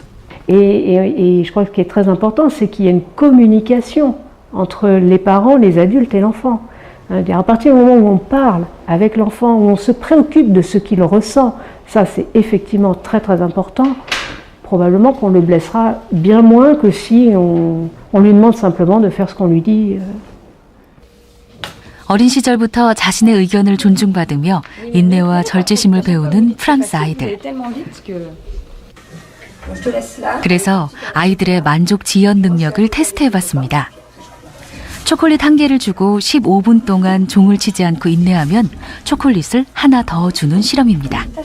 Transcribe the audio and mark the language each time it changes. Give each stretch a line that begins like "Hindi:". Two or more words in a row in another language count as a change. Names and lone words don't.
French: Et je crois que ce qui est très important, c'est qu'il y a une communication entre les parents, les adultes et l'enfant. À partir du moment où on parle avec l'enfant, où on se préoccupe de ce qu'il ressent, ça c'est effectivement très très important. Probablement qu'on le blessera bien moins que si on lui demande simplement de faire ce qu'on lui dit.
Korean: 어린 시절부터 자신의 의견을 존중받으며 인내와 절제심을 배우는 프랑스 아이들. 그래서 아이들의 만족 지연 능력을 테스트해봤습니다. 초콜릿 한 개를 주고 15분 동안 종을 치지 않고 인내하면 초콜릿을 하나 더 주는 실험입니다.